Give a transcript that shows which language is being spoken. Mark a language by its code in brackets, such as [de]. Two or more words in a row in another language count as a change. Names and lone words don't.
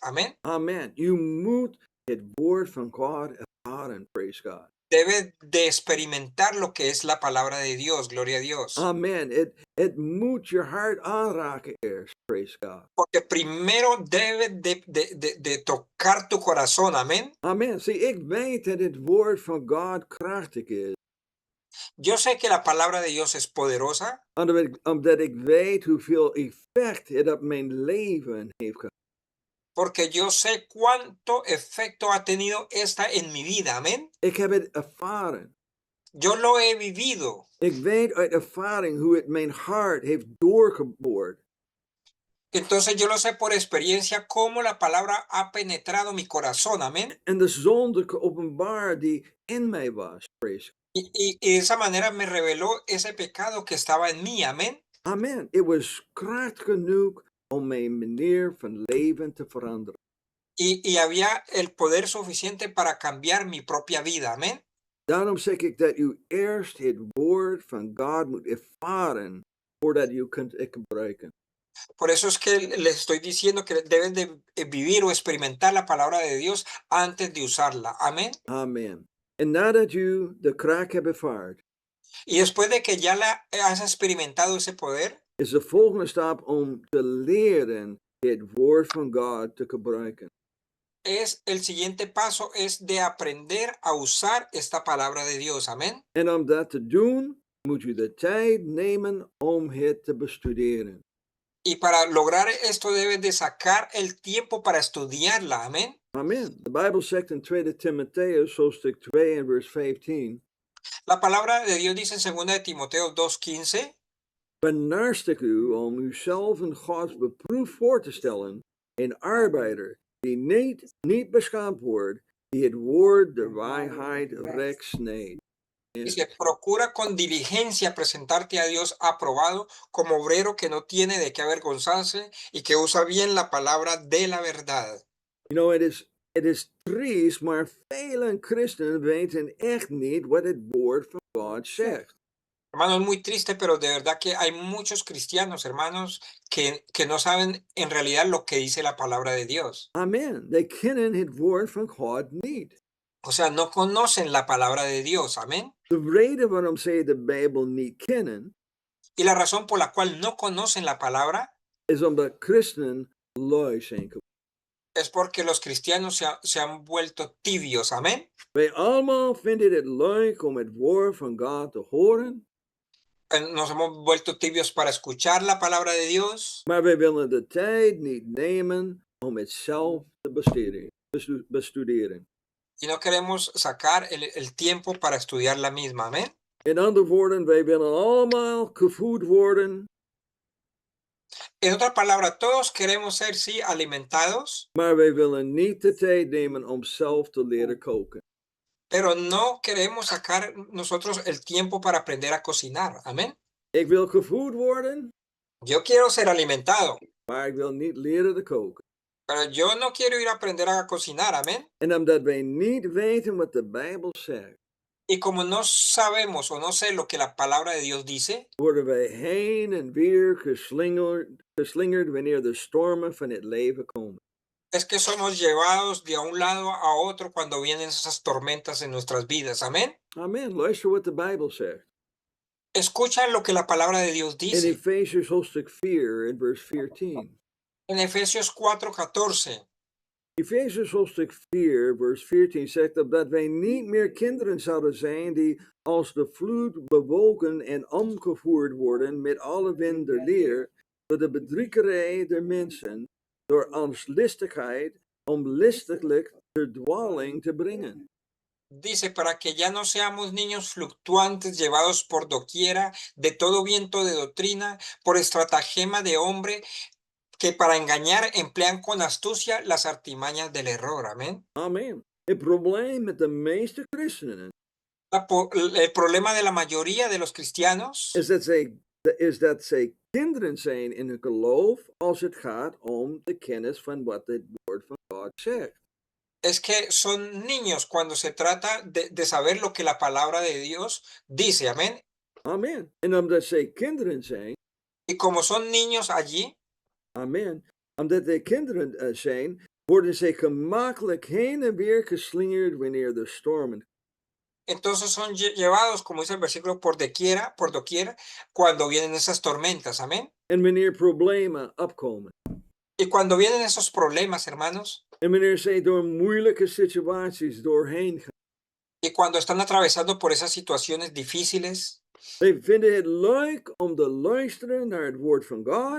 [es] Amén. [en] Amen. [nl] U moet het woord van God ervaren. [en] Praise God. [es] Debe de experimentar lo que es la palabra de Dios, gloria a Dios. [en] Amen. [nl] Het moet je hart aanraken eerst. [en] Praise God. [es] Porque primero debe de tocar tu corazón, amén. [en] Amen. [nl] Zie, ik weet dat het woord van God krachtig is. [es] Yo sé que la palabra de Dios es poderosa. [nl] Omdat ik weet hoeveel effect het op mijn leven heeft gehad. [es] Porque yo sé cuánto efecto ha tenido esta en mi vida, amén. [nl] Ik heb het ervaren. [es] Yo lo he vivido. [nl] Ik weet uit ervaring hoe het mijn hart heeft doorgeboord. [es] Entonces yo lo sé por experiencia cómo la palabra ha penetrado mi corazón, amén. [nl] En de zonde geopenbaard die in mij was. [en] Praise. [es] Y de esa manera me reveló ese pecado que estaba en mí, amén. [en] Amen. [nl] Het was kracht genoeg om mijn manier van leven te veranderen. [es] Y había el poder suficiente para cambiar mi propia vida, amén. [nl] Daarom zeg ik dat u eerst het woord van God moet ervaren voordat u kunt het gebruiken. [es] Por eso es que les estoy diciendo que deben de vivir o experimentar la palabra de Dios antes de usarla. Amén. [en] Amen. [nl] En nadat u de kracht hebt ervaard, [es] y después de que ya has experimentado ese poder, [nl] is de volgende stap om te leren het woord van God te gebruiken. [es] el siguiente paso es de aprender a usar esta palabra de Dios. Amén. [nl] En om dat te doen, moet u de tijd nemen om het te bestuderen. [es] Y para lograr esto debes de sacar el tiempo para estudiarla. Amén. [en] Amen. [nl] De Bijbel zegt in 2 Timotheus, hoofdstuk 2 en vers 15. [es] La palabra de Dios dice en 2 de Timoteo 2:15. [nl] Benaarstig u om uzelf in Gods beproef voor te stellen, een arbeider die niet beschaamd wordt, die het woord der waarheid recht snijdt. [es] Dice, procura con diligencia presentarte a Dios aprobado como obrero que no tiene de qué avergonzarse y que usa bien la palabra de la verdad. [en] You know, it is [nl] triest, maar vele christenen weten echt niet wat het woord van God zegt. [es] Hermano, es muy triste, pero de verdad que hay muchos cristianos, hermanos, que no saben en realidad lo que dice la palabra de Dios. [en] Amen. [nl] They kennen het woord van God niet. [es] O sea, no conocen la palabra de Dios. Amén. [nl] De reden waarom zij de Bijbel niet kennen, [es] y la razón por la cual no conocen la palabra, [nl] is omdat christenen lui zijn geworden. [es] Es porque los cristianos se han vuelto tibios. Amén. [nl] Wij allemaal vinden het leuk om het woord van God te horen. [es] Nos hemos vuelto tibios para escuchar la palabra de Dios. [nl] Maar wij willen de tijd niet nemen om het zelf te bestuderen. [es] Y no queremos sacar el tiempo para estudiar la misma. Amén. [nl] In andere woorden, wij willen allemaal gevoed worden [es] En otras palabras, todos queremos ser, sí, alimentados, [nl] maar wij willen niet de tijd nemen om zelf te leren koken. [es] pero no queremos sacar nosotros el tiempo para aprender a cocinar. Amén. [nl] Ik wil gevoed worden, [es] Yo quiero ser alimentado, [nl] maar ik wil niet leren te koken. [es] pero yo no quiero ir a aprender a cocinar. Amén. [nl] En omdat wij niet weten wat de Bijbel zegt, [es] Y como no sabemos o no sé lo que la palabra de Dios dice, [nl] worden wij heen en weer geslingerd wanneer de stormen van het leven komen. [es] es que somos llevados de un lado a otro cuando vienen esas tormentas en nuestras vidas. Amén. [en] Amen. [nl] Luister wat de Bijbel zegt. [es] Escucha lo que la palabra de Dios [nl] In [es] dice. [nl] Efesiërs hoofdstuk 4 en vers 14. [es] En Efesios 4:14. [nl] Efesiërs hoofdstuk 4 vers 14 zegt dat wij niet meer kinderen zouden zijn die als de vloed bewogen en omgevoerd worden met alle wind der leer, door de bedriegerij der mensen, door angstlistigheid om listiglijk ter dwaling te brengen. [es] Dice, para que ya no seamos niños fluctuantes llevados por doquiera de todo viento de doctrina, por estratagema de hombre que para engañar emplean con astucia las artimañas del error. Amén. [en] Amen. [nl] Het probleem met de meeste christenen [es] El problema de la mayoría de los cristianos [nl] is dat zij kinderen zijn in hun geloof als het gaat om de kennis van wat het woord van God zegt. [es] es que son niños cuando se trata de saber lo que la palabra de Dios dice. Amén. [en] Amen. [nl] En omdat zij kinderen zijn, [es] Y como son niños allí, [nl] amen, omdat zij kinderen zijn, worden zij gemakkelijk heen en weer geslingerd wanneer de stormen. [es] entonces son llevados, como dice el versículo, por doquiera, cuando vienen esas tormentas. Amén. [nl] En wanneer problemen opkomen. [es] Y cuando vienen esos problemas, hermanos, [nl] En wanneer zij door moeilijke situaties doorheen gaan. [es] y cuando están atravesando por esas situaciones difíciles, [nl] Zij vinden het leuk om te luisteren naar het woord van God.